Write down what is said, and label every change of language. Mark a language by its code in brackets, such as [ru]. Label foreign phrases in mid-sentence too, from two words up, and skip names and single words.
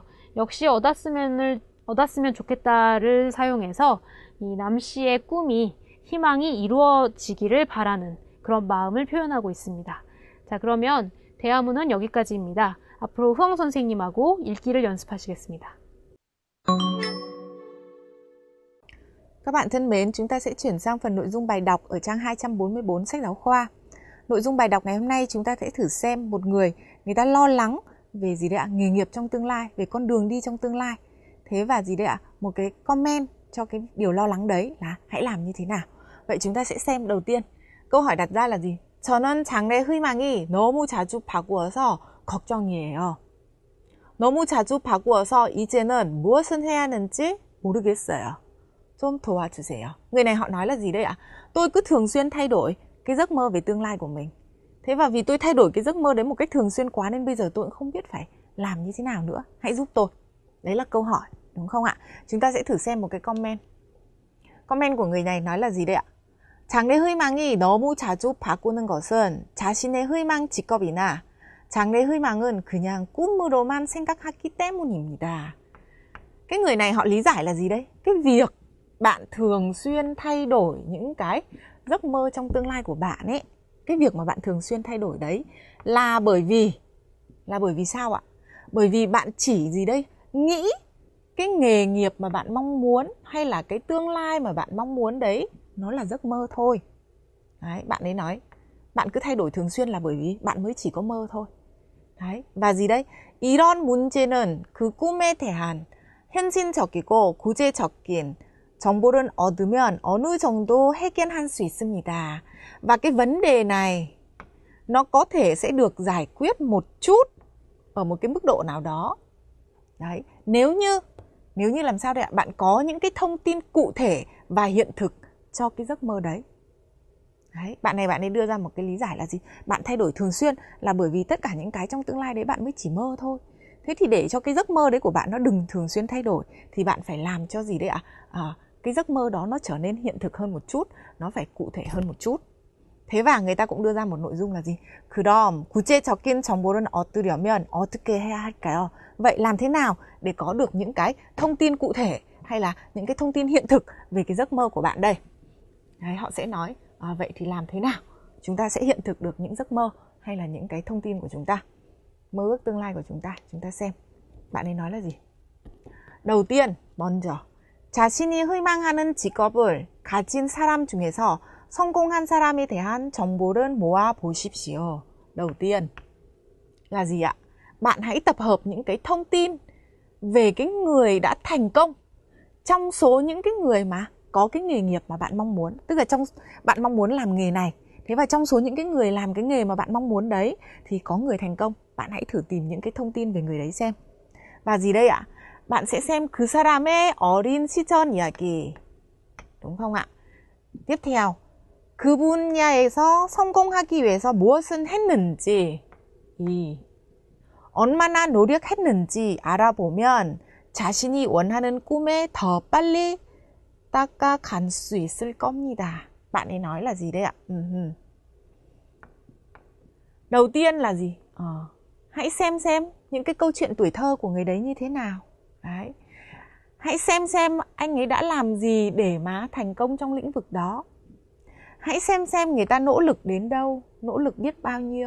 [ko] 역시 얻었으면 좋겠다를 사용해서 이 남 씨의 꿈이 희망이 이루어지기를 바라는 그런 마음을 표현하고 있습니다. 자, 그러면 대화문은 여기까지입니다. 앞으로 후엉 선생님하고 읽기를 연습하시겠습니다. [vi] Các bạn thân mến, chúng ta sẽ chuyển sang phần nội dung bài đọc ở trang 244 sách giáo khoa. Nội dung bài đọc ngày hôm nay chúng ta sẽ thử xem một người ta lo lắng về gì đấy ạ? Nghề nghiệp trong tương lai, về con đường đi trong tương lai. Thế và gì đấy ạ? Một cái comment cho cái điều lo lắng đấy là hãy làm như thế nào. Vậy chúng ta sẽ xem đầu tiên. câu hỏi đặt ra là gì? [ko] 저는 장래 희망이 너무 자주 바꾸어서 걱정이에요. 너무 자주 바꾸어서 이제는 무엇을 해야 하는지 모르겠어요. 좀 도와주세요. [vi] Người này họ nói là gì đây ạ? Tôi cứ thường xuyên thay đổi cái giấc mơ về tương lai của mình. Thế và vì tôi thay đổi cái giấc mơ đấy một cách thường xuyên quá nên bây giờ tôi cũng không biết phải làm như thế nào nữa. Hãy giúp tôi. Đấy là câu hỏi, đúng không ạ? Chúng ta sẽ thử xem một cái comment. Comment của người này nói là gì đây ạ? [ko] 장래 희망이 너무 자주 바꾸는 것은 자신의 희망 직업이나 장래 희망은 그냥 꿈으로만 생각하기 때문입니다. [vi] Cái người này họ lý giải là gì đấy? Cái việc bạn thường xuyên thay đổi những cái giấc mơ trong tương lai của bạn ấy, cái việc mà bạn thường xuyên thay đổi đấy là bởi vì sao ạ? Bởi vì bạn chỉ gì đây? Nghĩ cái nghề nghiệp mà bạn mong muốn hay là cái tương lai mà bạn mong muốn đấy nó là giấc mơ thôi. Đấy, bạn ấy nói bạn cứ thay đổi thường xuyên là bởi vì bạn mới chỉ có mơ thôi. Đấy, và gì đấy? [ko] 이런 문제는 그 꿈에 대한 현실적이고 구체적인 정보를 얻으면 어느 정도 해결할 수 있습니다. [vi] Và cái vấn đề này nó có thể sẽ được giải quyết một chút ở một cái mức độ nào đó. Đấy, nếu như làm sao đây ạ? Bạn có những cái thông tin cụ thể và hiện thực cho cái giấc mơ đấy. Đấy, bạn ấy đưa ra một cái lý giải là gì? Bạn thay đổi thường xuyên là bởi vì tất cả những cái trong tương lai đấy bạn mới chỉ mơ thôi. Thế thì để cho cái giấc mơ đấy của bạn nó đừng thường xuyên thay đổi thì bạn phải làm cho gì đấy ạ? Cái giấc mơ đó nó trở nên hiện thực hơn một chút, nó phải cụ thể hơn một chút. Thế và người ta cũng đưa ra một nội dung là gì? [ko] 그럼 구체적인 정보를 얻으려면 어떻게 해야 할까요? [vi] Vậy làm thế nào để có được những cái thông tin cụ thể hay là những cái thông tin hiện thực về cái giấc mơ của bạn đây? Đấy, họ sẽ nói vậy thì làm thế nào chúng ta sẽ hiện thực được những giấc mơ hay là những cái thông tin của chúng ta, mơ ước tương lai của chúng ta xem bạn ấy nói là gì. đầu tiên, [ko] 먼저 자신이 희망하는 직업을 가진 사람 중에서 성공한 사람에 대한 정보를 모아 보십시오. [vi] Đầu tiên là gì ạ? Bạn hãy tập hợp những cái thông tin về cái người đã thành công trong số những cái người mà có cái nghề nghiệp mà bạn mong muốn. Tức là bạn mong muốn làm nghề này. Thế và trong số những cái người làm cái nghề mà bạn mong muốn đấy thì có người thành công. Bạn hãy thử tìm những cái thông tin về người đấy xem. Và gì đây ạ? Bạn sẽ xem [ko] 그 사람의 어린 시절 이야기. [vi] đúng không ạ? tiếp theo, [ko] 그 분야에서 성공하기 위해서 무엇은 했는지, 얼마나 노력했는지 알아보면 자신이 원하는 꿈에 더 빨리 다가갈 수 있을 겁니다. [vi] Bạn ấy nói là gì đây ạ? Đầu tiên là gì? Hãy xem những cái câu chuyện tuổi thơ của người đấy như thế nào. Đấy. Hãy xem anh ấy đã làm gì để mà thành công trong lĩnh vực đó. Hãy xem người ta nỗ lực đến đâu, nỗ lực biết bao nhiêu.